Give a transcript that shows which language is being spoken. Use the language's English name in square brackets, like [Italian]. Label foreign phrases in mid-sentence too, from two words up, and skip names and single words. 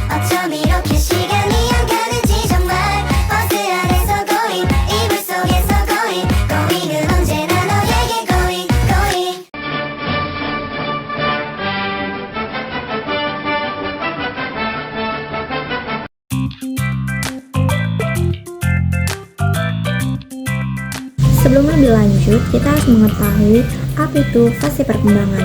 [Korean] 어쩜 이렇게 시간이 안 가는지 정말 버스 안에서 고인 이불 속에서 고인 고인은 언제나 너에게 고인 고인. [Indonesian] Sebelum lebih lanjut, kita harus mengetahui apa itu fase perkembangan.